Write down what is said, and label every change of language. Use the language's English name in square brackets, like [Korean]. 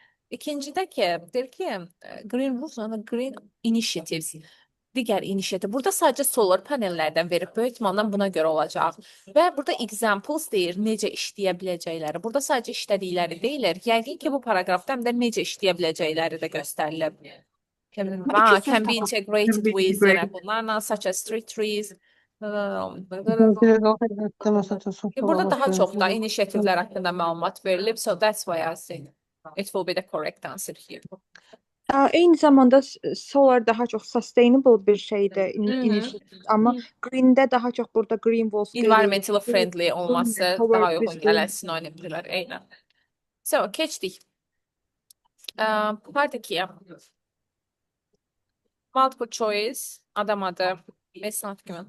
[Azerbaijani] İkincidə ki, deyir ki, [English] green roofs and green initiatives. [Azerbaijani] Digər initiativ. Burada sadəcə solar panellərdən verib, böyük ehtimalla buna görə olacaq. Və burada examples deyir, necə işləyə biləcəkləri. Burada sadəcə işlədikləri deyilir. Yəqin ki, bu paragrafda həm də necə işləyə biləcəkləri də göstərilib. [English] Can be integrated with, [Azerbaijani] yəni bunlarla, [English] such as street trees. [Azerbaijani] Burada daha çox da inisiativlər haqqında məlumat verilib. [English] So that's why I think it will be the correct answer here. [Azerbaijani] Eyni zamanda solar daha çox sustainable bir şeydir, initiative. Amma green'də daha çox burada green walls [English] Environmental friendly [Azerbaijani] olması daha uyğun gələn sinonimdirlər. Eynən. So, keçdik. Part 2-yə. Multiple choice, adam adı, mesnat kimi.